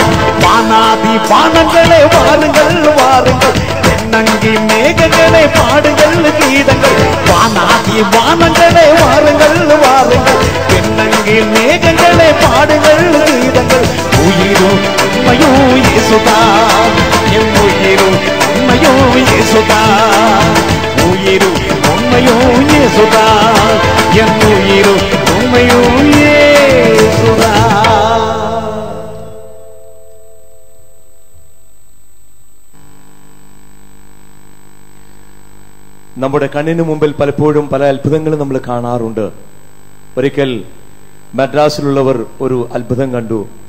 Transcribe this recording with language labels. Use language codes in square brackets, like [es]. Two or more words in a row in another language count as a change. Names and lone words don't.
[ta] வானாதி வானங்களே வாருங்கள் வாருங்கள், பெண்ணங்கி மேகங்களே பாடுங்கள் கீதங்கள், வானாதி வானங்களே வாருங்கள் வாருங்கள், வணங்கி மேகங்களே பாடுங்கள் கீதங்கள். உயிரும் உண்மையோ இயேசுதான், என் உயிரும் உண்மையோ இயேசுதான். உயிரும் உண்மையோ இயேசுதான், என் உயிரும் உண்மையோ இயேசுதான். [ml] നമ്മുടെ കണ്ണിന് മുമ്പിൽ പലപ്പോഴും പല അത്ഭുതങ്ങളും നമ്മൾ കാണാറുണ്ട്. ഒരിക്കൽ മദ്രാസിലുള്ളവർ ഒരു അത്ഭുതം കണ്ടു.